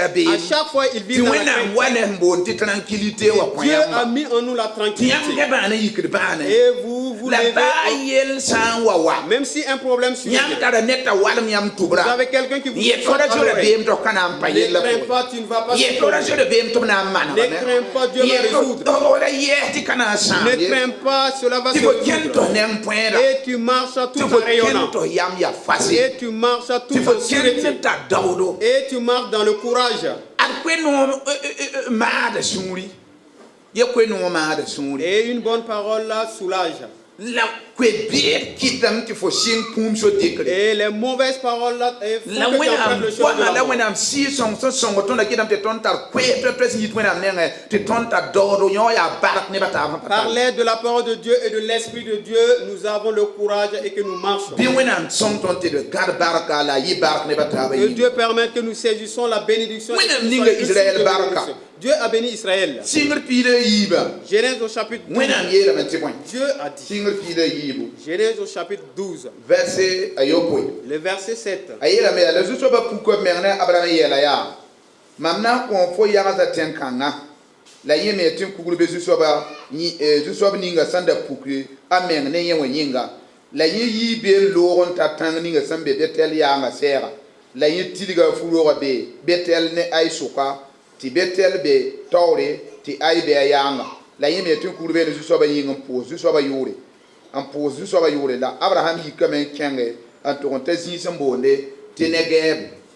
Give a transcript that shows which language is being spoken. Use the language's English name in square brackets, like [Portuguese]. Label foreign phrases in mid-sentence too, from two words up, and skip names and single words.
[French] À [Mossi] rabeem [French] chaque fois, ils [Mossi] tɩ [French] vivent dans la [Mossi] wẽnnaam wa [French] crainte. [Mossi] ne sẽn boond tɩ tranquillité wã kõ [French] Dieu a [Mossi] yãmba [French] mis en nous la [Mossi] tɩ yãmb [French] tranquillité. [Mossi] ka bãana yikd bãane [French] Et vous la levez, [Mossi] baa yell sã n wa [French] même si un problème survient, [Mossi] yãmb tara ned t'a walem yãmb [French] vous [Mossi] tʋbra [French] avez quelqu'un qui vous [Mossi] yẽ [French] chante [Mossi] tõda [French] à [Mossi] zoe [French] l'oreille. [Mossi] rabeem tɩ f ka na n pa [French] Ne [Mossi] yella [French] crains [Mossi] pʋgẽ [French] pas, tu ne vas pas [Mossi] yẽ tõda zoe [French] souffrir. [Mossi] rabeem tɩ b na n manegame [French] Ne crains pas, Dieu va résoudre. [Mossi] oora yɛɛs tɩ ka na n sãam [French] Ne [Mossi] ye [French] crains pas, cela va [Mossi] tɩ [French] se [Mossi] fo kẽnd tɩ f [French] résoudre. [Mossi] neng põeda [French] Et tu marches [Mossi] tɩ [French] tout [Mossi] fo [French] en [Mossi] kẽnd [French] rayonnant. [Mossi] tɩ f yam yaa fase [French] Et tu marches [Mossi] tɩ [French] tout [Mossi] fo [French] en [Mossi] kẽnd [French] sûreté. [Mossi] t'a daoodo [French] Et tu marches dans le courage. [Mossi] ad koe-noom maada sũuri ya koe-noom maada sũuri [French] Et une bonne parole là soulage. [Mossi] la koe-beed kɩtame tɩ fo sɩng kũum so-dɩkre [French] Et les mauvaises paroles là font [Mossi] la [French] que tu [Mossi] wẽnnaam [French] empruntes le chemin de [Mossi] goama la la [French] mort. [Mossi] wẽnnaam sɩɩ sõng sẽn sõngo tõnda kɩtame tɩ tõnd tar koees toa-toa sẽn yit wẽnnaam nengẽ tɩ tõnd tar daoodo yõ yaa bark nebã taab sẽn pa [French] Par [Mossi] tar [French] l'aide de la parole de Dieu et de l'Esprit de Dieu, nous avons le courage et que nous marchons. [Mossi] bɩ wẽnnaam sõng tõnd tɩ d gãd barka la a yɩ bark nebã taaba [French] Que [Mossi] yɩ [French] Dieu permette que nous saisissons la bénédiction. et que [Mossi] Wẽnnaam [French] nous [Mossi] ninga [French] soyons Israël issus de [Mossi] barka. [French] bénédiction. Dieu a béni Israël. [Mossi] sɩngr piida yiiba [French] Genèse au chapitre 12. [Mossi] wẽnnaam yeelame tɩ bõe [French] Dieu a dit. [Mossi] sɩngr piida yiibu [French] Genèse au chapitre 12, [Mossi] verse ayopoe [French] le verset 7. [Mossi] a yeelame yaa la zu-soabã puka b meng ne abraham yɛɛla yaa mam na n kõ fo yagsã tẽn-kãngã la yẽ me tɩ n kugl be zu-soaba zu-soab ninga sẽn da pukre a meng ne yẽ wã yĩnga la yẽ yɩ be n loog n tar tãng ninga sẽn be Betel yaanga sɛɛga la yẽ tilga fu-roogã be Betel ne Ai sʋka tɩ Betel be taoore tɩ Ai be a yaanga la yẽ me tɩ n kugl be ne zu-soabã yĩng n pʋʋs zu-soabã yʋʋre la Abraham yikame n kẽnge n tʋg n ta zĩig sẽn boonde tɩ Negeb